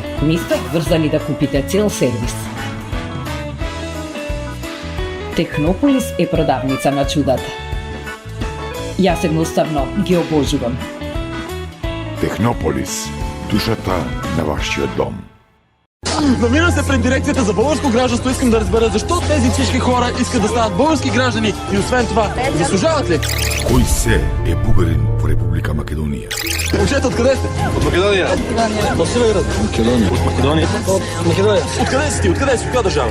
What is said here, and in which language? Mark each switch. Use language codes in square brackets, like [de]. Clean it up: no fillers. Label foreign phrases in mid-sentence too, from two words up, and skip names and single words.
[mk] Не сте врзани да купите цел сервис. Технополис е продавница на чудата. Јас едноставно ги обожувам. Технополис, душата на вашиот дом. [bg] Намирам се пред дирекцијата за българско гражданство, искам да разбера зашто тези всички хора искат да станат български граждани и освен това, заслужават ли? [mk] Кој се е бугарин во Република Македонија? [bg] Момчета, откъде сте? От Македонија. От Северът. Македонија. От Македонија. От Македонија. Откъде си ти? Откъде си? [mk] От која држава?